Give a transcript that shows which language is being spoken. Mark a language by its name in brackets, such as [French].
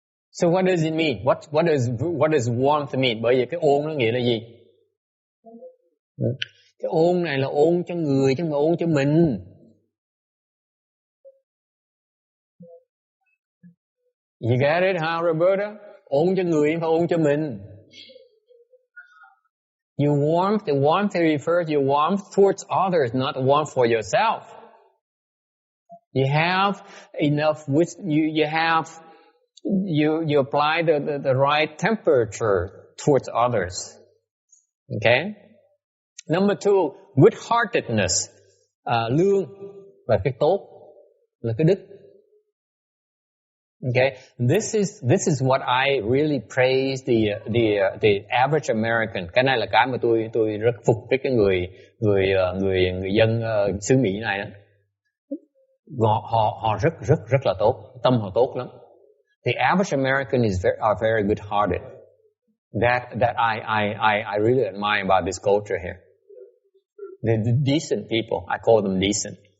[English] So what does it mean? What does warmth mean? [Vietnamese] Bởi vì cái ôn nó nghĩa là gì? Cái ôn này là ôn cho người chứ không phải ôn cho mình. [English] You get it, huh, Roberta? [Vietnamese] Ôn cho người không phải ôn cho mình. [English] Your warmth, the warmth refers your warmth towards others, not warmth for yourself. You have enough you apply the right temperature towards others. Okay? Number 2, good-heartedness. [Vietnamese] Lương và cái tốt là cái đức. [English] Okay, this is what I really praise the average American. [Vietnamese] Cái này là cái mà tôi rất phục cái người dân xứ Mỹ này đó. Họ rất là tốt, tâm họ tốt lắm. [English] The average American are very good-hearted. That I really admire about this culture here. The decent people, I call them decent.